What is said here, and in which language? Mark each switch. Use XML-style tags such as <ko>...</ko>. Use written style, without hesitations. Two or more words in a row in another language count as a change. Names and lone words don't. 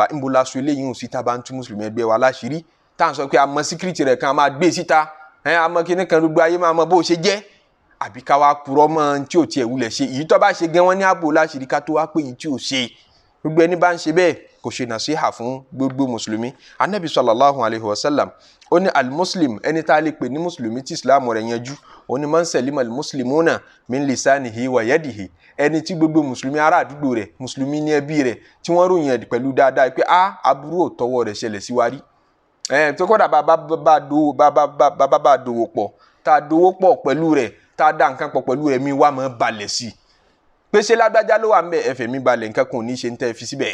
<yo>ń bo laṣọ eléyìí ò sí tá a bá ń tú mùsùlùmí ẹgbẹ́ wa láṣírí, tá à ń sọ pé a mọ síkírìtì rẹ̀ kan a máa gbé síta, a mọ kíní kan gbogbo ayé máa mọ bó ṣe jẹ́, àbí ká wá purọ́ mọ́ tí ò tiẹ̀ wulẹ̀ ṣe. èyí tó bá ṣe gan wọn ní ààbò láṣírí ká tó wá pé èyí tí ò ṣe. gbogbo ẹni bá ń ṣe bẹ́ẹ̀ kò ṣe nasiha fún gbogbo mùsùlùmí. Ànábì</yo> <ar>صلى الله عليه وسلم</ar> <yo>ó ní al-muslim, ẹni tá a lè pè ní mùsùlùmí tí ìsìláàmù rẹ̀ yanjú, ó ní</yo> <ar>من سلم المسلمون من لسانه ويده,</ar> <yo>ẹni tí gbogbo mùsùlùmí ará àdúgbò rẹ̀, mùsùlùmí ní ẹbí rẹ̀ tí wọ́n ròyìn ẹ̀ pẹ̀lú dáadáa pé aburú ò tọwọ́ rẹ̀ ṣẹlẹ̀ sí wa rí. tó kọ́dà bá dòwò pọ̀, tá a dòwò pọ̀ pẹ̀lú rẹ̀, tá a dá nǹkan pọ̀ pẹ̀lú rẹ̀, mi wá máa balẹ̀ sí i pé ṣé lágbájá ló wà ń bẹ̀, ẹ̀fẹ̀ mi balẹ̀, nǹkan kan ò ní ṣe ń tẹ́ fi síbẹ̀.</yo>